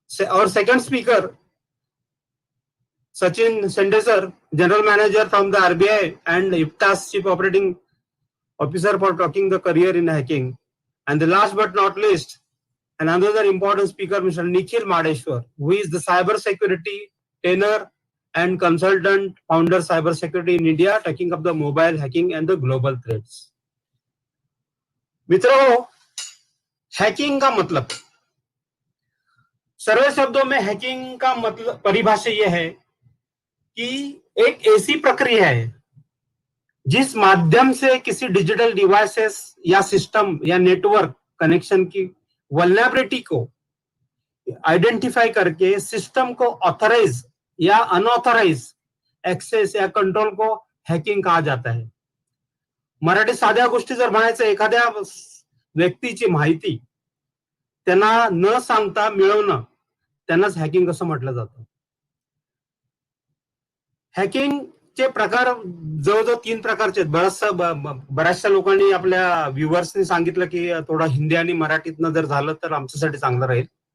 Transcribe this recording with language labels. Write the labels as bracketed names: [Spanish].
[English] Our second speaker, Sachin Sende sir, General Manager from the RBI and IFTAS Chief Operating Officer for talking the career in hacking. And the last but not least, another important speaker, Mr. Nikhil Madeshwar, who is the cyber security trainer and consultant, founder cyber security in India, taking up the mobile hacking and the global threats. [Hindi] मित्रों, hacking का मतलब, सरल शब्दों में hacking का मतलब परिभाषा यह है कि एक ऐसी प्रक्रिया है जिस माध्यम से किसी डिजिटल डिवाइसेस या सिस्टम या नेटवर्क कनेक्शन की वल्नरेबिलिटी को आइडेंटिफाई करके सिस्टम को ऑथराइज या अनऑथराइज एक्सेस या कंट्रोल को हॅकिंग कहा जाता है. [Marathi] मराठी साध्या गोष्टी जर म्हणायचं, एखाद्या व्यक्तीची माहिती त्यांना न सांगता मिळवणं, त्यांनाच हॅकिंग असं म्हटलं जातं. हॅकिंगचे प्रकार जवळजवळ 3 प्रकारचे आहेत. बऱ्याचशा लोकांनी आपल्या व्ह्युअर्सनी सांगितलं की थोडा हिंदी आणि मराठीतनं जर झालं तर आमच्यासाठी चांगलं राहील.